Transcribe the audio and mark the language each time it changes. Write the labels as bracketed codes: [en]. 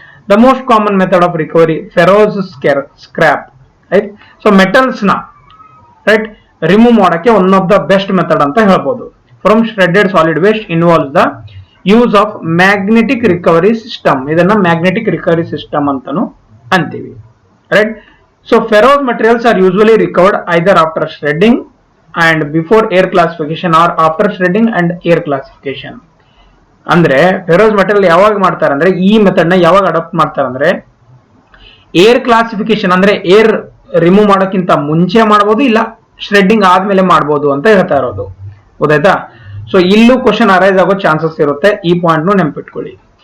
[en] The most common method of recovery ferrous scrap right. [kn] So metals ನ right remove ಮಾಡಕ್ಕೆ one of the best method ಅಂತ ಹೇಳ್ಬೋದು. [en] From shredded solid waste involves the use of magnetic recovery system. [kn] ಇದನ್ನ magnetic recovery system ಅಂತಾನು ಅಂತೀವಿ right. [en] So ferrous materials are usually recovered either after shredding and before air classification or after shredding and air classification. [kn] ಅಂದ್ರೆ ಫೆರೋಸ್ material ಯಾವಾಗ ಮಾಡ್ತಾರೆ ಅಂದ್ರೆ ಈ method ನ ಯಾವಾಗ ಅಡಾಪ್ಟ್ ಮಾಡ್ತಾರೆ ಅಂದ್ರೆ ಏರ್ ಕ್ಲಾಸಿಫಿಕೇಶನ್, ಅಂದ್ರೆ ಏರ್ ರಿಮೂವ್ ಮಾಡೋಕ್ಕಿಂತ ಮುಂಚೆ ಮಾಡಬಹುದು, ಇಲ್ಲ ಶ್ರೆಡ್ಡಿಂಗ್ ಆದ್ಮೇಲೆ ಮಾಡಬಹುದು ಅಂತ ಹೇಳ್ತಾ ಇರೋದು. ಗೊತ್ತಾಯ್ತಾ? ಸೊ ಇಲ್ಲೂ ಕ್ವಶನ್ ಅರೈಸ್ ಆಗೋ ಚಾನ್ಸಸ್ ಇರುತ್ತೆ, ಈ ಪಾಯಿಂಟ್ ನೆನ್ಪಿಟ್ಕೊಳ್ಳಿ.